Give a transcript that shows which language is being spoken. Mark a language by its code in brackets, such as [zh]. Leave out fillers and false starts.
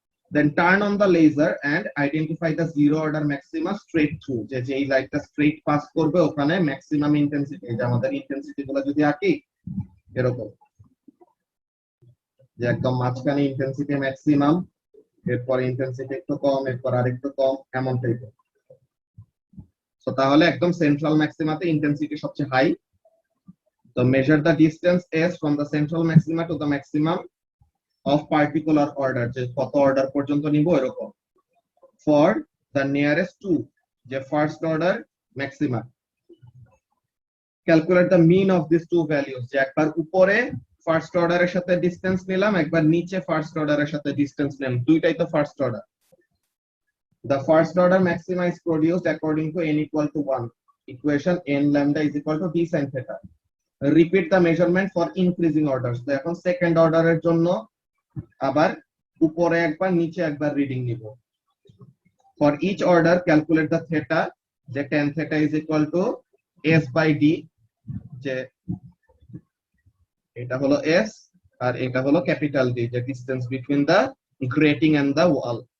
[en] Then turn on the laser and identify the zero order maxima straight through, [bn] যে এই লাইটটা straight pass করবে ওখানে ম্যাক্সিমাম ইন্টেন্সিটি, যে আমাদের ইন্টেন্সিটি গুলো যদি আঁকি এরকম, যে একদম মাঝখানে ইন্টেন্সিটি ম্যাক্সিমাম, এরপর ইন্টেন্সিটি একটু কম, এরপর আরেকটু কম, এমন টাইপের। তো তাহলে একদম সেন্ট্রাল ম্যাক্সিমাতে ইন্টেন্সিটি সবচেয়ে হাই। [en] তো measure the distance s from the central maxima to the maximum of particular order, [bn] যে কত অর্ডার পর্যন্ত নিব এরকম, [en] for the nearest to, যে first order maxima. Calculate the mean of this two values, [bn] যে একবার উপরে ফার্স্ট অর্ডারের সাথে ডিসটেন্স নিলাম, একবার নিচে ফার্স্ট অর্ডারের সাথে ডিসটেন্স নিলাম, দুইটাই তো first order. [en] The first order maxima is produced according to n equal to 1 equation, n lambda is equal to d sin theta. Repeat the measurement for increasing orders. [bn] তো এখন সেকেন্ড অর্ডারের জন্য আবার উপরে একবার নিচে একবার রিডিং নিব। [en] For each order calculate the theta, যে tan theta is equal to s by d, [bn] যে এটা হলো s আর এটা হলো ক্যাপিটাল D, [en] যে distance between the grating and the wall.